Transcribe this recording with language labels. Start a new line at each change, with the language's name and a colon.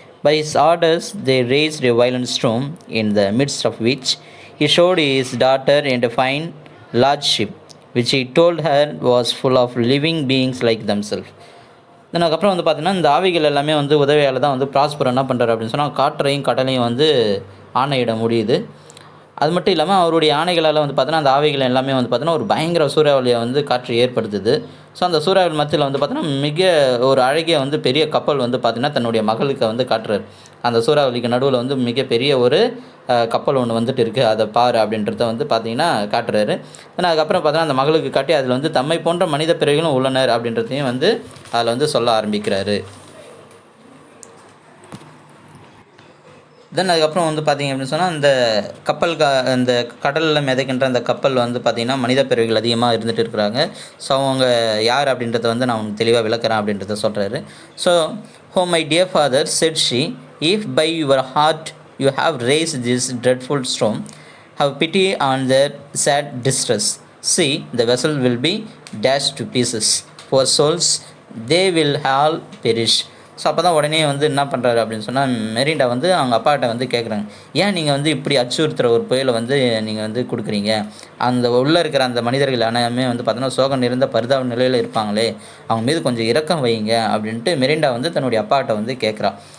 English: By his orders, they raised a violent storm, in the midst of which he showed his daughter and a fine large ship, which he told her was full of living beings like themselves.
Tamil: தென் அதுக்கப்புறம் வந்து பார்த்திங்கன்னா இந்த ஆவிகள் எல்லாமே வந்து உதவியால் தான் வந்து ப்ராஸ்பரோ என்ன பண்ணுறாரு அப்படின்னு சொன்னால் காற்றையும் கடலையும் வந்து ஆணையிட முடியுது. அது மட்டும் இல்லாமல் அவருடைய ஆணைகளால் வந்து பார்த்தோன்னா அந்த ஆவிகள் எல்லாமே வந்து பார்த்தோன்னா ஒரு பயங்கர சூறாவளியை வந்து காற்று ஏற்படுத்துது. ஸோ அந்த சூறாவளி மத்தியில் வந்து பார்த்தோன்னா மிக ஒரு அழகிய வந்து பெரிய கப்பல் வந்து பார்த்திங்கன்னா தன்னுடைய மகளுக்கு வந்து காட்டுறாரு. அந்த சூறாவளிக்கு நடுவில் வந்து மிகப்பெரிய ஒரு கப்பல் ஒன்று வந்துட்டு இருக்குது, அதை பாரு அப்படின்றத வந்து பார்த்திங்கன்னா காட்டுறாரு. ஏன்னா அதுக்கப்புறம் பார்த்தோன்னா அந்த மகளுக்கு காட்டி அதில் வந்து தம்மை போன்ற மனித பிறவிகளும் உள்ளனர் அப்படின்றதையும் வந்து அதில் வந்து சொல்ல ஆரம்பிக்கிறாரு. தென் அதுக்கப்புறம் வந்து பார்த்திங்க அப்படின்னு சொன்னால் அந்த கப்பல் அந்த கடலில் மிதக்கின்ற அந்த கப்பல் வந்து பார்த்திங்கன்னா மனித பிறவிகள் அதிகமாக இருந்துகிட்டு இருக்கிறாங்க. ஸோ அவங்க யார் அப்படின்றத வந்து நான் தெளிவாக விளக்குறேன் அப்படின்றத சொல்கிறாரு.
English: So "Oh my dear father," said she, "if by your heart you have raised this dreadful storm, have pity on their sad distress. See, the vessel will be dashed to pieces. Poor souls, they will all perish."
Tamil: So அப்போ தான் உடனே வந்து என்ன பண்ணுறாரு அப்படின்னு சொன்னால் மெரிண்டா வந்து அவங்க அப்பாட்ட வந்து கேட்குறாங்க, ஏன் நீங்கள் வந்து இப்படி அச்சுறுத்துகிற ஒரு புயலை வந்து நீங்கள் வந்து கொடுக்குறீங்க? அந்த உள்ளே இருக்கிற அந்த மனிதர்கள் எல்லாமே வந்து பார்த்தோன்னா சோகம் நிறைந்த பரிதாப நிலையில் இருப்பாங்களே, அவங்க மீது கொஞ்சம் இரக்கம் வைங்க அப்படின்ட்டு மெரிண்டா வந்து தன்னுடைய அப்பாட்ட வந்து கேட்குறா.